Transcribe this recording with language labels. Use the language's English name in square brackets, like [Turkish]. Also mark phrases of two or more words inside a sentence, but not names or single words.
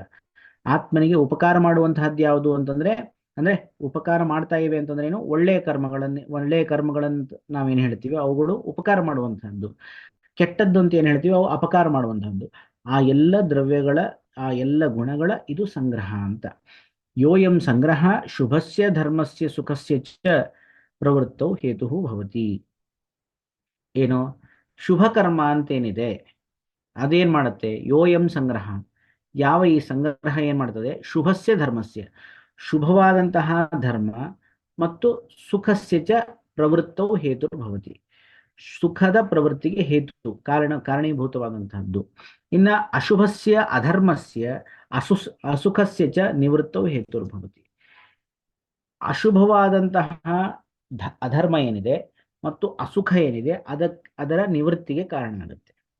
[Kannada] ಆತ್ಮನಿಗೆ ಉಪಕಾರ ಮಾಡುವಂತಹದ್ದು ಯಾವುದು ಅಂತಂದ್ರೆ, ಅಂದ್ರೆ ಉಪಕಾರ ಮಾಡ್ತಾ ಇವೆ ಅಂತಂದ್ರೆ ಏನು, ಒಳ್ಳೆಯ ಕರ್ಮಗಳನ್ನು ನಾವೇನು ಹೇಳ್ತೀವಿ ಅವುಗಳು ಉಪಕಾರ ಮಾಡುವಂತಹದ್ದು. ಕೆಟ್ಟದ್ದು ಅಂತ ಏನ್ ಹೇಳ್ತೀವಿ ಅವು ಅಪಕಾರ ಮಾಡುವಂತಹದ್ದು. ಆ ಎಲ್ಲ ದ್ರವ್ಯಗಳ ಆ ಎಲ್ಲ ಗುಣಗಳ ಇದು ಸಂಗ್ರಹ ಅಂತ. [Sanskrit] ಯೋಯಂ ಸಂಗ್ರಹ ಶುಭಸ್ಯ ಧರ್ಮಸ್ಯ ಸುಖಸ್ಯ ಚ ಪ್ರವೃತ್ತೌ ಹೇತು ಭವತಿ. [Kannada] ಏನು ಶುಭ ಕರ್ಮ ಅಂತೇನಿದೆ ಅದೇನ್ ಮಾಡುತ್ತೆ, [Sanskrit] ಯೋಯಂ ಸಂಗ್ರಹ, [Kannada] ಯಾವ ಈ ಸಂಗ್ರಹ ಏನ್ ಮಾಡ್ತದೆ, [Sanskrit] ಶುಭಸ್ಯ ಧರ್ಮಸ್ಯ, [Kannada] ಶುಭವಾದಂತಹ ಧರ್ಮ ಮತ್ತು [Sanskrit] ಸುಖಸ್ಯ ಚ ಪ್ರವೃತ್ತವು ಹೇತು ಭವತಿ, [Kannada] ಸುಖದ ಪ್ರವೃತ್ತಿಗೆ ಹೇತು ಕಾರಣೀಭೂತವಾದಂತಹದ್ದು. [Sanskrit] ಇನ್ನ ಅಶುಭಸ್ಯ ಅಧರ್ಮಸ್ಯ ಅಸುಖಸ್ಯ ಚ ನಿವೃತ್ತವು ಹೇತುರ್ಭವತಿ. [Kannada] ಅಶುಭವಾದಂತಹ ಅಧರ್ಮ ಏನಿದೆ ಮತ್ತು ಅಸುಖ ಏನಿದೆ ಅದರ ನಿವೃತ್ತಿಗೆ ಕಾರಣ ಆಗುತ್ತೆ.